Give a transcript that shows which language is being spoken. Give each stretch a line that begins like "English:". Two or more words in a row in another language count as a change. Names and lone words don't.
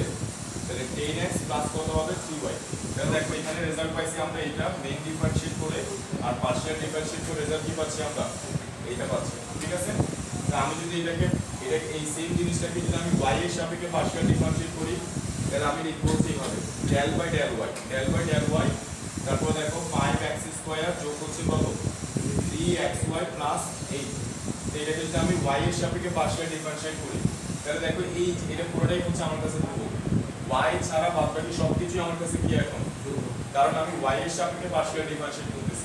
Bangla: তাহলে 10x প্লাস কত হবে 3y। তাহলে দেখো এখানে রেজাল্ট পাইছি আমরা এইটা
English: main differentiate
Bangla: করে, আর
English: partial differentiate
Bangla: করে রেজাল্ট কি পাচ্ছি আমরা এইটা পাচ্ছি। ঠিক আছে, তা আমি যদি এটাকে এই সেম জিনিসটাকে যদি আমি y এর সাপেক্ষে
English: partial differentiate
Bangla: করি তাহলে আমি লিখবো এইভাবে
English: del by del y,
Bangla: তারপর দেখো 5x স্কয়ার যোগ হচ্ছে কত 3xy প্লাস 8। এটাকে যদি আমি y এর সাপেক্ষে
English: partial differentiate
Bangla: করি তাহলে দেখো এই এটা পুরোটাই হচ্ছে আমার কাছে ধ্রুবক। y ছাড়া বাদবাকি সবকিছুই আমার কাছে কি এখন ধ্রুবক, কারণ আমি y এর সাপেক্ষে
English: partial differentiate
Bangla: করতেছি।